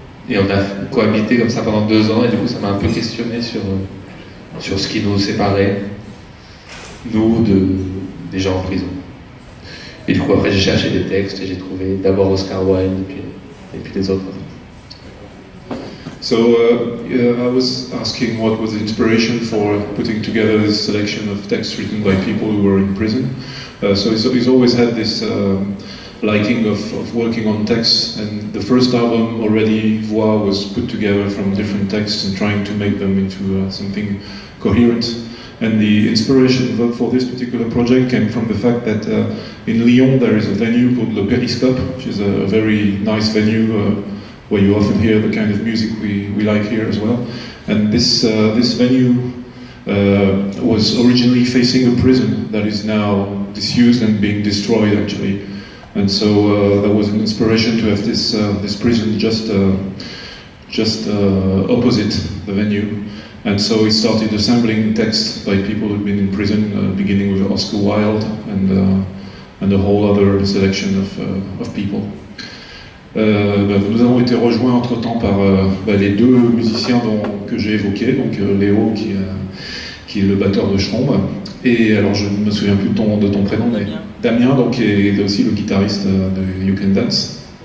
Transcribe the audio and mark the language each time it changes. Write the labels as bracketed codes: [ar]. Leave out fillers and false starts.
[fr] Et on a cohabité comme ça pendant 2 ans, et du coup ça m'a un peu questionné sur ce qui nous séparait, nous, des gens en prison. Et du coup après j'ai cherché des textes, et j'ai trouvé d'abord Oscar Wilde, et puis les autres. [en] So I was asking what was the inspiration for putting together this selection of texts written by people who were in prison. So he's always had this liking of working on texts, and the first album already, Voix, was put together from different texts and trying to make them into something coherent. And the inspiration for this particular project came from the fact that in Lyon there is a venue called Le Périscope, which is a very nice venue where you often hear the kind of music we like here as well. And this venue was originally facing a prison that is now disused and being destroyed, actually. And so there was an inspiration to have this prison just opposite the venue. And so he started assembling texts by people who'd been in prison, beginning with Oscar Wilde and a whole other selection of people. [fr] Nous avons été rejoints entre-temps par les 2 musiciens que j'ai évoqués, donc Léo qui est le batteur de Schrombe, et alors je ne me souviens plus de ton prénom, mais Damien, donc, qui est aussi le guitariste de You Can Dance.